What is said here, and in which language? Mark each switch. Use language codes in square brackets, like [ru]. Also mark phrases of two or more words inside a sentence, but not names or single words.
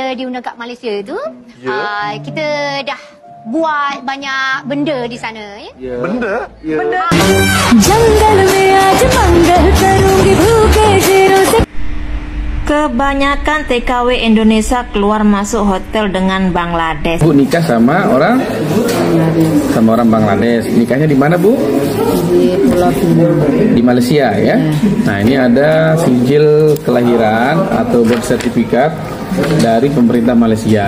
[ms] kita diundang kat Malaysia tu, kita dah buat banyak benda di sana, ya. Benda? Benda? [hi] जंगल में आज मंगल करूंगी भूखे शेरों से. [id] Kebanyakan TKW Indonesia keluar masuk hotel dengan Bangladesh. Bu nikah sama orang Bangladesh. Nikahnya di mana, Bu? Di Pulau Pinang. Di Malaysia, ya. [ms] Nah, ini ada sijil kelahiran atau [en] birth certificate [ms] dari pemerintah Malaysia.